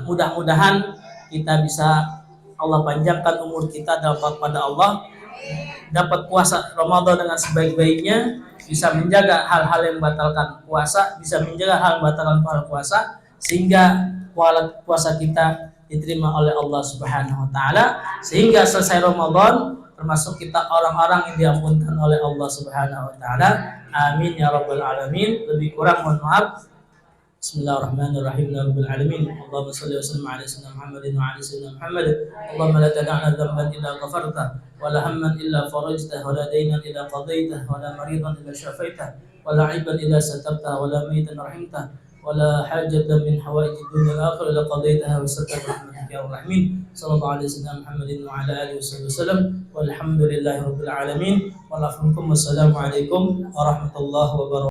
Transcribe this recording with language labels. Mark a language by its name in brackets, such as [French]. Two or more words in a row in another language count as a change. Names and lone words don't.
[Indonesian] Mudah-mudahan kita bisa Allah panjangkan umur kita dalam taat pada Allah, dapat puasa Ramadan dengan sebaik-baiknya, bisa menjaga hal-hal yang membatalkan puasa, bisa menjaga hal yang membatalkan puasa, sehingga puasa kita diterima oleh Allah [Arabic] سبحانه وتعالى, [Indonesian] sehingga selesai Ramadan termasuk kita orang-orang yang diampunkan oleh Allah [Arabic] سبحانه وتعالى. آمين يا رب العالمين. [Indonesian] Lebih kurang mohon maaf. [Arabic] بسم الله الرحمن الرحيم. رب العالمين. اللهم صل وسلم على سيدنا محمد وعلى سيدنا محمد. اللهم لا تدع لنا ذنبا إلا غفرته، ولا هما إلا فرجته، ولا دينا إلا قضيته، ولا مريضا إلا شفيته، ولا عيبا إلا سترته، ولا ميتا رحمته، ولا حاجة من حوائج الدنيا والآخرة إلا قضيتها وسترت رحمتك يا راحمين. صلى الله عليه وسلم محمد وعلى آله وسلم. والحمد لله رب العالمين. والسلام عليكم ورحمة الله وبركاته.